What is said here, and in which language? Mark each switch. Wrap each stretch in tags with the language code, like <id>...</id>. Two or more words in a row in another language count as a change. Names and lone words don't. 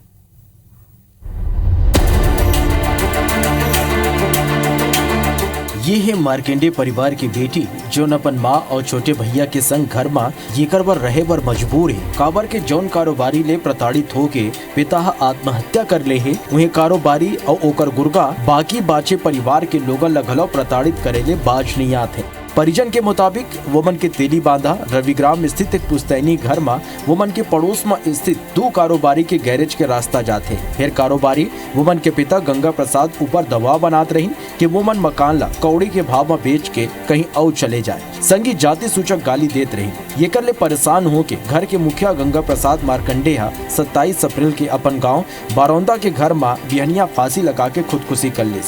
<hne>ये है मार्कंडे परिवार की बेटी जो अपन माँ और छोटे भैया के संग घर में येकर बर रहे बर मजबूर है। काबर के जौन कारोबारी ले प्रताड़ित होके पिता आत्महत्या कर ले है, उन्हें कारोबारी और ओकर गुर्गा बाकी बाचे परिवार के लोगन लगलो प्रताड़ित करे ले बाज नहीं आते। परिजन के मुताबिक वोमन के तेलीबांधा रविग्राम स्थित एक पुस्तैनी घर में वोमन के पड़ोस में स्थित दो कारोबारी के गैरेज के रास्ता जाते। फिर कारोबारी वोमन के पिता गंगा प्रसाद ऊपर दबाव बनात रही कि वोमन मकान ला कौड़ी के भाव में बेच के कहीं और चले जाए। संगी जाति सूचक गाली देत रही। ये कर ले परेशान हो के घर के मुखिया गंगा प्रसाद मारकंडे 27 अप्रैल के अपन गाँव बारौंदा के घर में बिहनिया फांसी लगा के खुदकुशी कर ली।</hne>